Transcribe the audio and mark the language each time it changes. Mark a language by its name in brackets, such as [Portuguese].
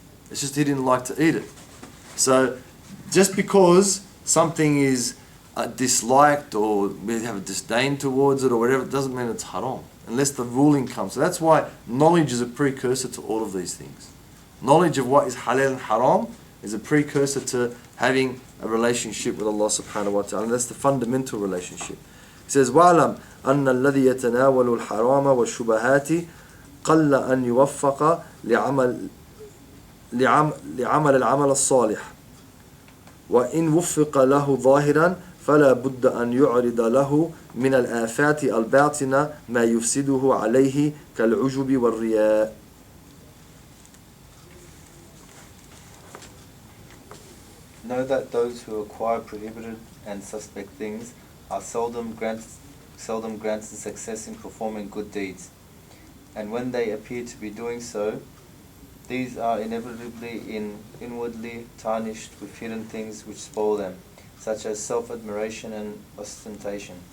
[English] It's just he didn't like to eat it. So just because something is disliked or we have a disdain towards it or whatever, it doesn't mean it's haram unless the ruling comes. So that's why knowledge is a precursor to all of these things. Knowledge of what is halal and haram is a precursor to having a relationship with Allah subhanahu wa ta'ala, and that's the fundamental relationship. He says, [Arabic] وَعْلَمْ أَنَّ الَّذِي يَتَنَاوَلُ الْحَرَامَ وَالشُّبَهَاتِ قَلَّ أَنْ يُوَفَّقَ لعمل العمل الصالح وإن وفق له ظاهرا فلا بد أن يعرض له من الآفات الباطنة ما يفسده عليه كالعجب والرياء. [English] Know that those who acquire prohibited and suspect things are seldom granted success in performing good deeds, and when they appear to be doing so, these are inevitably inwardly tarnished with hidden things which spoil them, such as self-admiration and ostentation.